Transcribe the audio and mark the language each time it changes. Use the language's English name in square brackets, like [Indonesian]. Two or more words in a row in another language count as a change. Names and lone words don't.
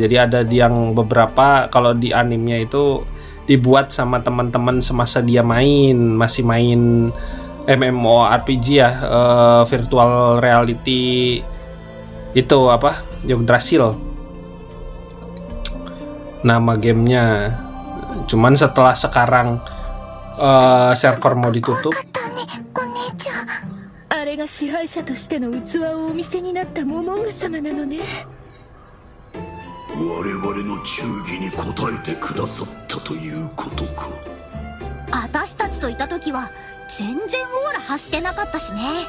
[Indonesian] Jadi ada yang beberapa kalau di animenya itu dibuat sama teman-teman semasa dia masih main MMORPG ya, [English] virtual reality [Indonesian] itu apa, Yggdrasil nama gamenya. Cuman setelah sekarang server mau ditutup. [Japanese] あれが支配者としての器をお見せになったモモンガ様なのね。我々の忠義に応えてくださったということか。私たちといた時は全然オーラ発してなかったしね。